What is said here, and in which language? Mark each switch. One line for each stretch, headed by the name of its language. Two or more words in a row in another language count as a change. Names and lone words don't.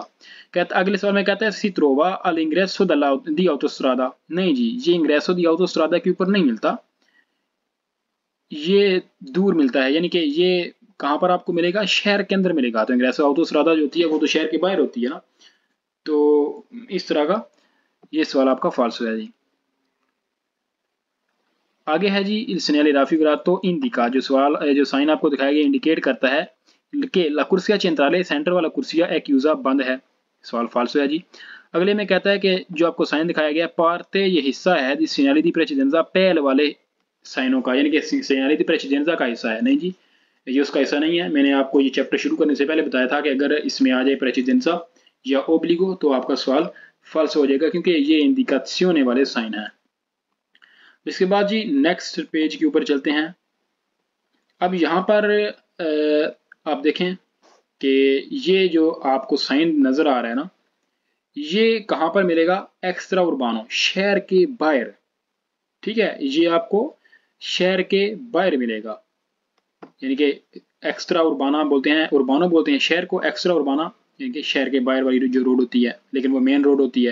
Hindi: कहता अगले सवाल में कहता है
Italian: si trova all'ingresso di autostrada,
Hindi: नहीं जी, ये
Italian: ingresso di autostrada
Hindi: के ऊपर नहीं मिलता, ये दूर मिलता है, यानी कि ये कहाँ पर आपको मिलेगा, शहर के अंदर मिलेगा। तो
Italian: ingresso autostrada
Hindi: जो होती है वो तो शहर के बाहर होती है ना, तो इस तरह का ये सवाल आपका फॉल्स है जी। आगे है जी
Italian: il segnale raffigurato indica,
Hindi: जो सवाल जो साइन आपको दिखाया गया इंडिकेट करता है कि
Italian: la corsia centrale,
Hindi: सेंटर वाला
Italian: corsia è chiusa
Hindi: बंद है, सवाल फॉल्स है जी। अगले में कहता है कि जो आपको साइन दिखाया गया पार्टे ये हिस्सा है
Italian: di segnale di precedenza
Hindi: पहल वाले साइनों का, यानी कि
Italian: segnale di precedenza
Hindi: का हिस्सा है, नहीं जी ये उसका हिस्सा नहीं है। मैंने आपको ये चैप्टर शुरू करने से पहले बताया था कि अगर इसमें आ जाए प्रेसिडेंसा या ओब्लिगो तो आपका सवाल फॉल्स हो जाएगा, क्योंकि ये इंडिकासियोने वाले साइन है। इसके बाद जी नेक्स्ट पेज के ऊपर चलते हैं। अब यहाँ पर आप देखें कि ये जो आपको साइन नजर आ रहा है ना, ये कहाँ पर मिलेगा,
Italian: extra urbano,
Hindi: शहर के बाहर, ठीक है, ये आपको शहर के बाहर मिलेगा, यानी कि
Italian: extra urbana
Hindi: बोलते हैं, उर्बानो बोलते हैं शहर को,
Italian: extra urbana
Hindi: यानी कि शहर के बाहर वाली जो रोड होती है, लेकिन वो मेन रोड होती है।